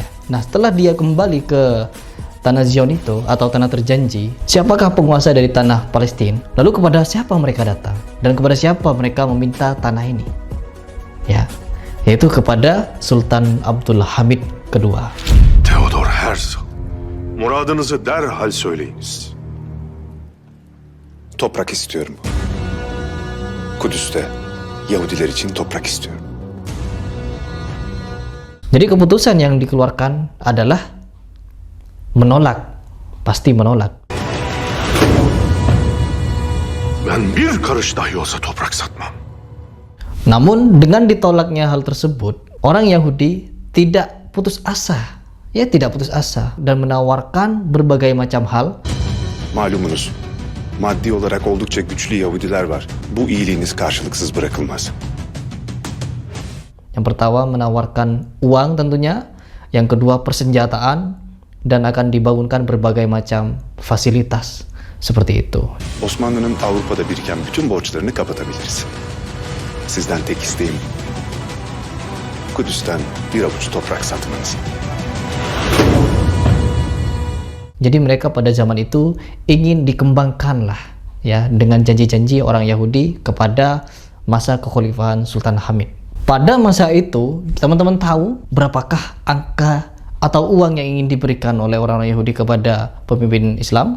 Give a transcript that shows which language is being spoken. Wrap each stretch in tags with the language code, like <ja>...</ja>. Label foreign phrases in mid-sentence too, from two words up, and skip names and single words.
<id>Nah, setelah dia kembali ke tanah Zion itu atau tanah terjanji, siapakah penguasa dari tanah Palestina? Lalu kepada siapa mereka datang dan kepada siapa mereka meminta tanah ini? Ya, yaitu kepada Sultan Abdul Hamid kedua.</id> <tr>Theodor Herzl, muradınızı derhal söyleyiniz. Toprak istiyorum. Kudüs'te Yahudiler için toprak istiyorum.</tr> <id>Jadi keputusan yang dikeluarkan adalah menolak, pasti menolak.</id> <tr>Ben bir karış dahi olsa toprak satmam.</tr> <id>Namun dengan ditolaknya hal tersebut, orang Yahudi tidak putus asa, ya tidak putus asa dan menawarkan berbagai macam hal.</id> <tr>Malumunuz, maddi olarak oldukça güçlü Yahudiler var. Bu iyiliğiniz karşılıksız bırakılmaz.</tr> <id>Yang pertama menawarkan uang tentunya, yang kedua persenjataan, dan akan dibangunkan berbagai macam fasilitas seperti itu.</id> <tr>Osmanlı'nın Avrupa'da biriken bütün borçlarını kapatabiliriz. Sizden tek isteğim Kudüs'ten bir avuç toprak satmanız.</tr> <id>Jadi mereka pada zaman itu ingin dikembangkanlah ya dengan janji-janji orang Yahudi kepada masa kekhalifahan Sultan Hamid. Pada masa itu, teman-teman tahu berapakah angka atau uang yang ingin diberikan oleh orang-orang Yahudi kepada pemimpin Islam?</id>